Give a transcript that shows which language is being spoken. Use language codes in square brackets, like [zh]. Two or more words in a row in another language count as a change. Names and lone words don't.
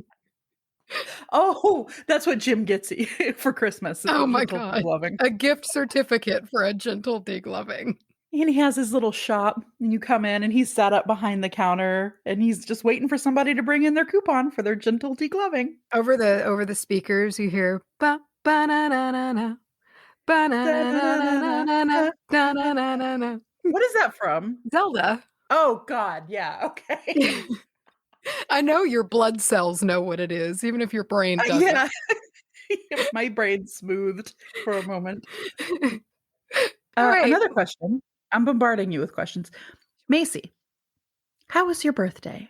[en] Oh, that's what Jim gets you for Christmas. Oh my God. Degloving. A gift certificate for a gentle degloving. And he has his little shop, and you come in, and he's sat up behind the counter, and he's just waiting for somebody to bring in their coupon for their gentle degloving. Over the speakers, you hear ba ba na na na na ba na na na na na na na na. What is that from? Zelda. Oh God, yeah, okay. I know your blood cells know what it is, even if your brain doesn't. Yeah, my brain smoothed for a moment. Right. Another question. I'm bombarding you with questions. Macy, how was your birthday?